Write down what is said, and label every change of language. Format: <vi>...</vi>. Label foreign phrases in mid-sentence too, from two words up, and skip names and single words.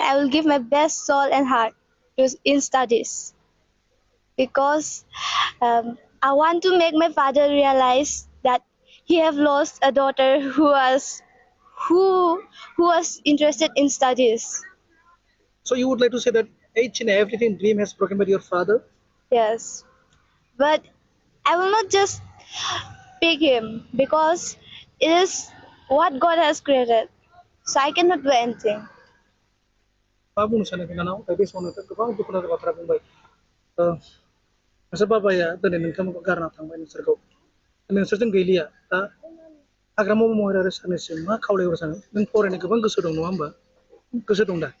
<en>I will give my best soul and heart in studies because I want to make my father realize that he have lost a daughter who was interested in studies. So you would like to say that each and everything dream has broken by your father? Yes, but I will not just pick him because it is what God has created. So I cannot do anything.</en> <brx>मा बुंनो सानो बिनानाव दा बे समावथ' गोबां दुखुनांथाव बाथ्रा बुंबाय नोंसोर बाबाया दिनै नोंथांमोनखौ गारना थांबाय नोंसोरखौ नोंसोरजों गैलिया दा हाग्रामा महर आरो साननैसो मा खावलायहर सानो नों फरायनो गोबां गोसो दं नङा होमबा गोसो दं दा</brx>